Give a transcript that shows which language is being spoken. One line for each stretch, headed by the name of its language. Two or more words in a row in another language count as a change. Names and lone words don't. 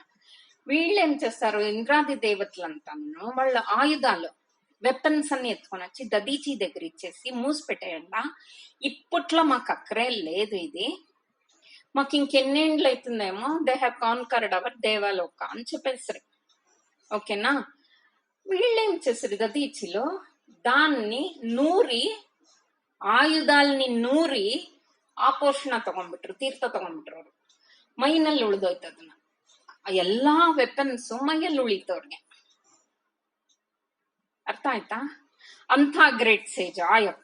Telugu: వీళ్ళు ఏం చేస్తారు, ఇంద్రాది దేవతలు అంటాను, వాళ్ళ ఆయుధాలు వెపన్స్ అన్ని ఎత్తుకొని వచ్చి దదీచి దగ్గర ఇచ్చేసి మూసి పెట్టేయండి, ఇప్పట్లో మాకు అక్కరే లేదు, ఇది మాకు ఇంకెన్నేండ్లు అవుతుందేమో,
English: they have conquered our
Telugu: దేవాలోక అని చెప్పేసరి. ఓకేనా? వీళ్ళేం చేస్తారు, దదీచిలో దాన్ని నూరి,
Kannada: ಆಯುಧಾಲ್ನಿ ನೂರಿ ಆ ಪೋರ್ಷಣ ತಗೊಂಡ್ಬಿಟ್ರು, ತೀರ್ಥ ತಗೊಂಡ್ಬಿಟ್ರು. ಅವ್ರು ಮೈನಲ್ಲಿ ಉಳಿದೋಯ್ತು ಅದನ್ನ, ಎಲ್ಲಾ ವೆಪನ್ಸ್ ಮೈಯಲ್ಲಿ ಉಳಿತವ್ರಿಗೆ. ಅರ್ಥ ಆಯ್ತಾ? ಅಂತ
English: great sage
Kannada: ಆಯಪ್ಪ.